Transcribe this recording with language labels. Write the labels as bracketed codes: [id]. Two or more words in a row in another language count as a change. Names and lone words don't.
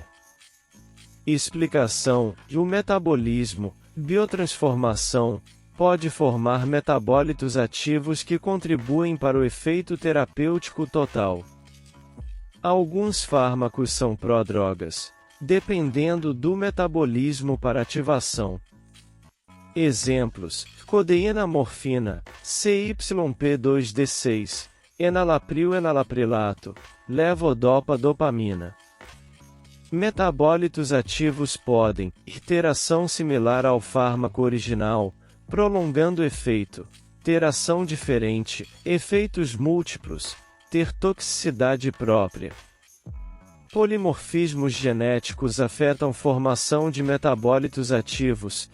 [pt] Explicação: o metabolismo, biotransformação, pode formar metabólitos ativos que contribuem para o efeito terapêutico total. Alguns fármacos são prodrogas, dependendo do metabolismo para ativação. Exemplos: codeína, morfina, CYP2D6, enalapril, enalaprilato, levodopa, dopamina. Metabólitos ativos podem ter ação similar ao fármaco original, prolongando o efeito, ter ação diferente, efeitos múltiplos, ter toxicidade própria. Polimorfismos genéticos afetam formação de metabólitos ativos.